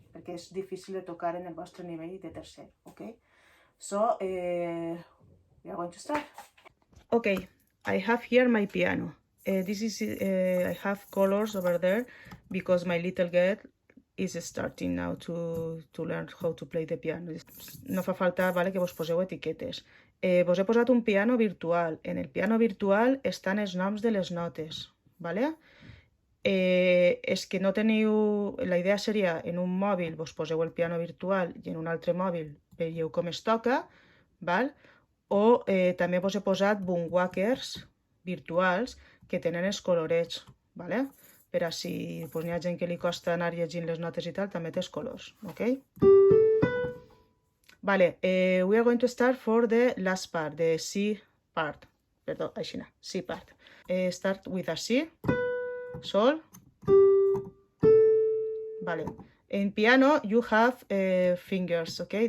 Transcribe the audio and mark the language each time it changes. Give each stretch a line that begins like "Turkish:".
Catalan: Perquè és difícil de tocar en el vostre nivell de tercer, okay?
English: So, we are going to start. Okay, I have here my piano. I have colors over there because my little girl is starting now to learn how to play the piano.
Catalan: No fa falta, vale, que vos poseu etiquetes. Vos he posat un piano virtual. En el piano virtual estan els noms de les notes, vale? És que no teniu... La idea seria, en un mòbil vos poseu el piano virtual i en un altre mòbil veieu com es toca, val? O també vos he posat boomwhackers virtuals que tenen els colorets, vale? Per a si pues, n'hi ha gent que li costa anar llegint les notes i tal, també té els colors, ok?
English: Vale, we are going to start for the last part, the C part.
Catalan: Perdó, així no,
English: C part. Start with a C, Sol. Vale. In piano, you have fingers, okay?